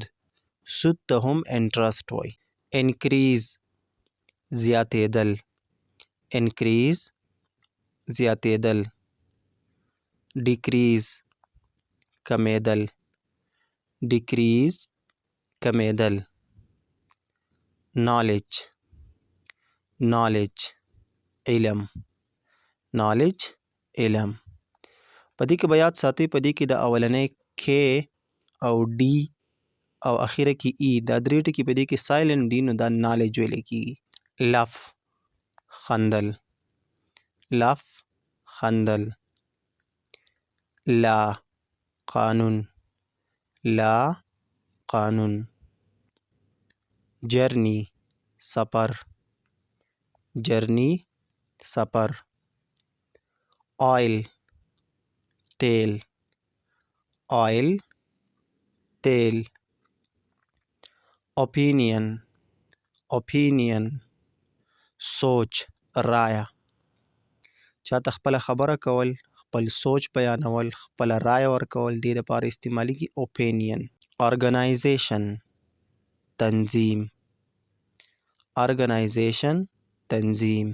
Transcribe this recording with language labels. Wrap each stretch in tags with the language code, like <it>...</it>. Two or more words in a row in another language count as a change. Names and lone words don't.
<ps>سود ته هم انټرست وایي. انکریز، زیاتېدل. انکریز، زیاتېدل. ډیکریز، کمیدل. ډیکریز، کمیدل.</ps> <en>knowledge, knowledge, علم.</en> <ps>نالج، علم. په دې کې به یاد ساتئ، په دې کې د اولنۍ کې او ډي او اخیره کې ای دا درې ټکي په دې کې سایلنټ دي، نو دا نالج ویلی کېږي. لف، خندل. لف، خندل. لا، قانون. لا، قانون. جرنی، سفر. جرنی، سفر. آئل، تیل. آئل، تیل.</ps> <en>opinion, opinion.</en> <ps>سوچ، رایه. چاته خپله خبره کول، خپل سوچ بیانول، خپله رایه ورکول، دې دپاره استعمالیږي اوپینین. ارګنایزیشن، تنظیم. ارګنایزیشن، تنظیم.</ps>